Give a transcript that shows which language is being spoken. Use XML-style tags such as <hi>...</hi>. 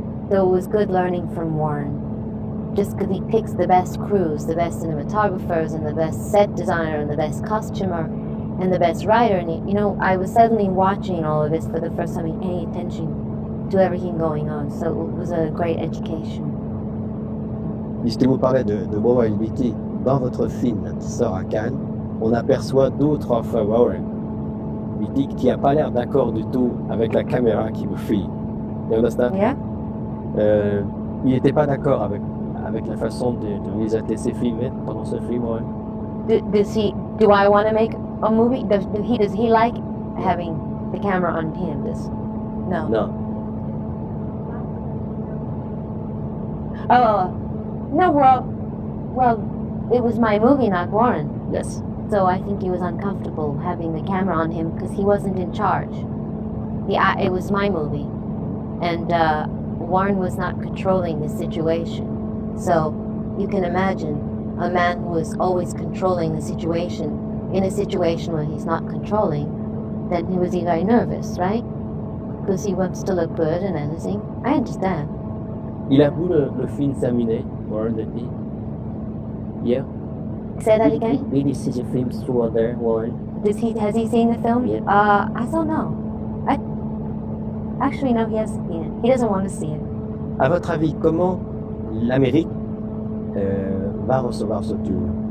<en>So it was good learning from Warren, just because he picks the best crews, the best cinematographers, and the best set designer, and the best costumer, and the best writer. And you know, I was suddenly watching all of this for the first time and paying attention to everything going on. So it was a great education.</en> <fr>Puisque vous parlez de Warren Beatty, dans votre film qui sort à Cannes, on aperçoit d'autres of Warren Beatty qui n'a pas l'air d'accord du tout avec la caméra qui vous filme.</fr> <en>You understand? Yeah.</en> <fr>Il n'était pas d'accord avec la façon de réaliser ses films pendant ce film, Warren.</fr> <en>Do I want to make a movie? Does he like having the camera on him? No. No. Oh, no. Well, it was my movie, not Warren. Yes. So I think he was uncomfortable having the camera on him because he wasn't in charge. It was my movie, and Warren was not controlling the situation. So you can imagine a man who is always controlling the situation in a situation where he's not controlling, then he was very nervous, right? Because he wants to look good and everything. I understand.</en> <fr>Il a vu le film terminé, Warren Beatty? Yeah.</fr> <en>Say that again? Did he see the film through there, Warren? Has he seen the film? Yeah. I don't know. Actually, no, he hasn't seen it. He doesn't want to see it.</en> <fr>À votre avis, comment l'Amérique va recevoir ce film?</fr>